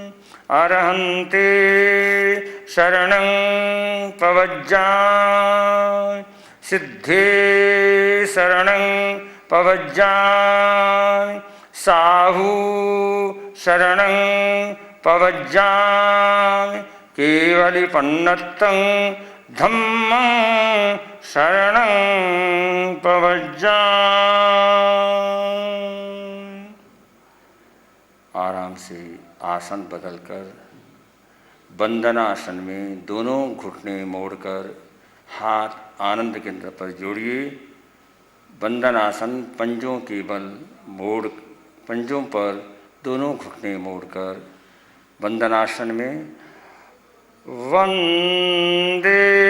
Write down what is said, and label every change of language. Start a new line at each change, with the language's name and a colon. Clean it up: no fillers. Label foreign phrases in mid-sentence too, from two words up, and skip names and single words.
Prakrit languages: अरहन्ते शरणं पवज्जामि, सिद्धे शरणं पवज्जामि, साहू शरणं पवज्जामि, केवलिपन्नतं धम्मं शरणं पवज्जामि।
Hindi: आराम से आसन बदलकर बंदनासन में दोनों घुटने मोड़कर हाथ आनंद केंद्र पर जोड़िए। बंदनासन पंजों के बल मोड़, पंजों पर दोनों घुटने मोड़कर बंदनासन में वंदे